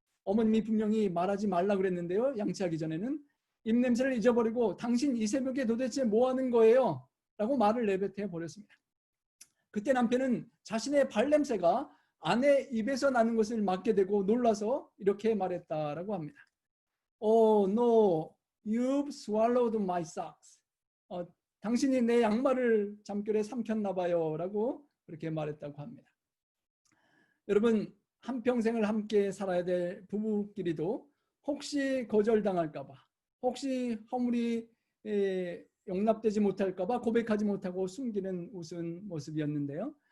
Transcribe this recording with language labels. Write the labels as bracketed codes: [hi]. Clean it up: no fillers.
[ko] 어머님이 분명히 말하지 말라 그랬는데요. 양치하기 전에는 입냄새를 잊어버리고 당신 이 새벽에 도대체 뭐 하는 거예요? 라고 말을 내뱉어 버렸습니다. 그때 남편은 자신의 발냄새가 아내 입에서 나는 것을 맡게 되고 놀라서 이렇게 말했다라고 합니다. [en] Oh no, you've swallowed my socks. [ko] 당신이 내 양말을 잠결에 삼켰나 봐요 라고 그렇게 말했다고 합니다. 여러분, 한평생을 함께 살아야 될 부부끼리도 혹시 거절당할까 봐, 혹시 허물이 용납되지 못할까 봐 고백하지 못하고 숨기는 우스운 모습이었는데요.